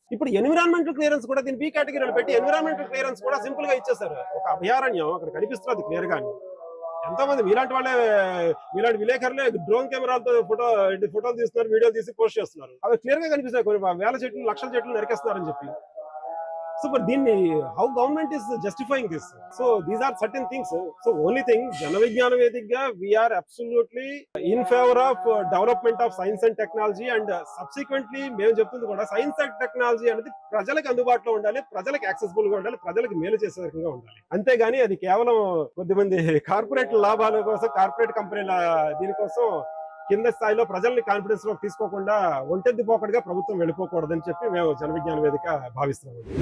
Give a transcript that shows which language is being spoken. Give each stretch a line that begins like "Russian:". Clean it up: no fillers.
Telugu: ఇప్పుడు environmental clearance కూడా దీని బి కేటగిరీలో పెట్టి ఎన్విరాన్మెంటల్ క్లియరెన్స్ కూడా సింపుల్ గా ఇచ్చేసారు. ఒక అభయారణ్యం అక్కడ కనిపిస్తున్నది క్లియర్ గా. ఎంతో మంది మీలాంటి విలేకరులే డ్రోన్ కెమెరాలతో ఫోటోలు తీస్తున్నారు, వీడియోలు తీసి పోస్ట్ చేస్తున్నారు. అవి క్లియర్ గా కనిపిస్తాయి, కొన్ని వేల చెట్లు లక్షల చెట్లు నరికేస్తున్నారని చెప్పి.
English: So, but then how government is justifying this? So these are certain things. So only thing, Janavijnana Vedikga, we are absolutely in favor of development of science and technology, and subsequently
Telugu: మేము చెప్తుంది కూడా science and technology అనేది ప్రజలకు అందుబాటులో ఉండాలి, ప్రజలకు accessible గా ఉండాలి, ప్రజలకు మేలు చేసే రకంగా ఉండాలి. అంతేగాని అది కేవలం కొద్దిమంది కార్పొరేట్ లాభాల కోసం, కార్పొరేట్ కంపెనీల దీనికోసం కింద స్థాయిలో ప్రజల్ని కాన్ఫిడెన్స్ లో తీసుకోకుండా ఒంటెద్ది పోకడగా ప్రభుత్వం వెళ్ళిపోకూడదని చెప్పి మేము జనవిజ్ఞాన వేదిక భావిస్తున్నాము.